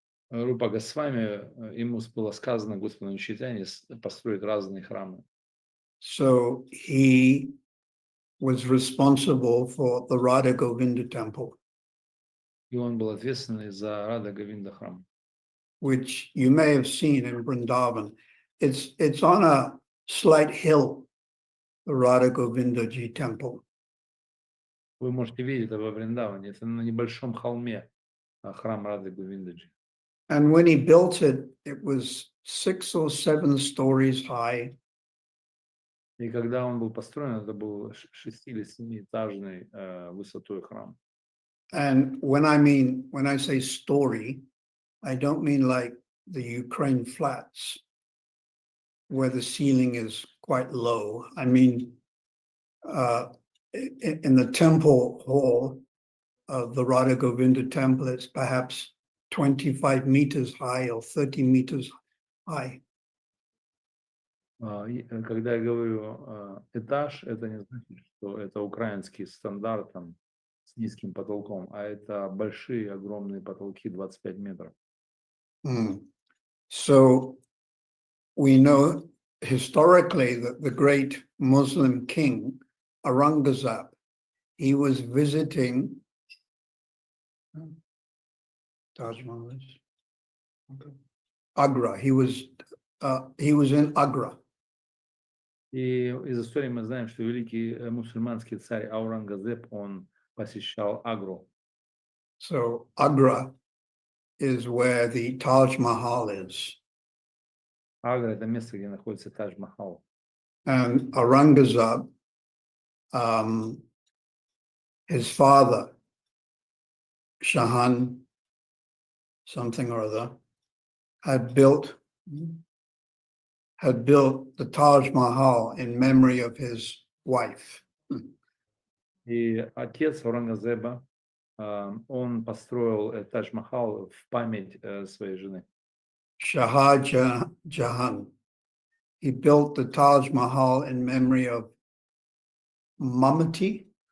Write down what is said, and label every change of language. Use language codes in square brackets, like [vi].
[ru] Рупа Госвами, ему было сказано Господом Чайтаньей построить разные храмы. [en] So he was responsible for the Radha Govinda temple, [ru] И он был ответственный за Рада Говинда храм. [en] which you may have seen in Vrindavan. It's on a slight hill, the Radha Govinda Ji temple. [ru] Вы можете видеть это во Вриндаване. Это на небольшом холме храм Рады Говиндаджи. [en] And when he built it, it was 6 or 7 stories high. [ru] И когда он был построен, это был 6- или 7-этажный высотой храм. [en] And when I say story, I don't mean like the Ukraine flats where the ceiling is quite low. I mean, in the temple hall of the Radha Govinda temple, it's perhaps 25 meters high or 30 meters high. [ru] Когда я говорю этаж, это не значит, что это украинский стандарт там, с низким потолком, а это большие, огромные потолки 25 метров. [en] So we know historically that the great Muslim king Aurangzeb, he was visiting Taj Mahal, Agra. He was in Agra. [ru] И из истории мы знаем, что великий мусульманский царь Аурангзеб, он посещал Агру. [en] So Agra is where the Taj Mahal is. [ru] Агра – это место, где находится Тадж-Махал. [en] And Aurangzeb, his father, Shahan, something or other, had built the Taj Mahal in memory of his wife. [ru] И отец Аурангзеба, он построил Тадж-Махал в память своей жены. [en] Shah Jahan. He built the Taj Mahal in memory of Mamati.